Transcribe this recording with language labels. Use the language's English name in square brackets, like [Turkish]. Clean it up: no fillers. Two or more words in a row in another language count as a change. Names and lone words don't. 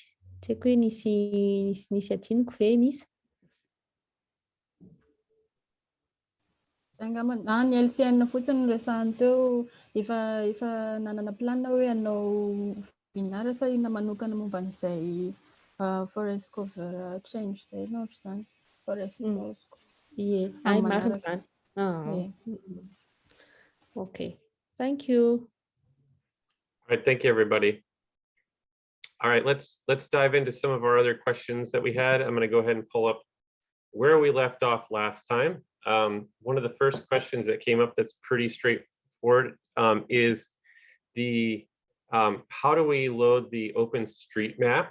[Malagasy] Tsy haiko hoe nisy adinoko ve misy? Angamba ny LCN fotsiny resahany teo, efa nanana planina hoe hanao webinaire sa ina manokana momba an'izay [English] forest cover change [Malagasy] zay no ohatr'izany, [English] forest loss. [Malagasy] Ie, ay marina zany. [English] Okay, thank you. All right, thank you, everybody. All right, let's dive into some of our other questions that we had. I'm going to go ahead and pull up where we left off last time. One of the first questions that came up that's pretty straightforward is the how do we load the OpenStreetMaps?